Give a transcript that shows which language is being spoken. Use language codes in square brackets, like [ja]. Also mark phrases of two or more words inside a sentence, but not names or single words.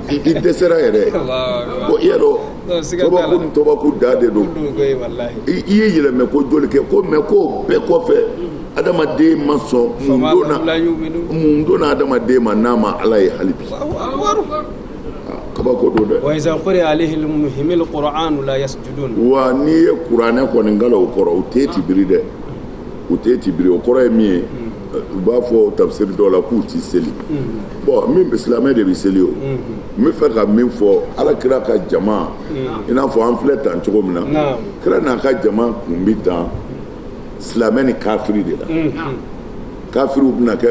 [bm] i dɛsɛra yɛrɛ ko i y'a dɔn ni tɔbaku da de don i ye yɛlɛmɛ ko joli kɛ ko mais ko bɛɛ kɔfɛ adamaden ma sɔn mun donna adamaden ma n'a ma Ala ye hali bi kabako don dɛ. [ar] وإذا قرئ عليهم القرآن لا يسجدون. و [bm] n'i ye kuranɛ kɔni nkala o kɔrɔ u tɛ tibiri dɛ u tɛ tibiri o kɔrɔ ye min ye u b'a fɔ tafsiri dɔw la k'u ti seli bon min silamɛ de bɛ seli o n bɛ fɛ ka min fɔ Alakira ka jama i n'a fɔ an filɛ tan cogo min na kira n'a ka jama kun bɛ tan silamɛ ni kafiri de la kafiriw bɛna kɛ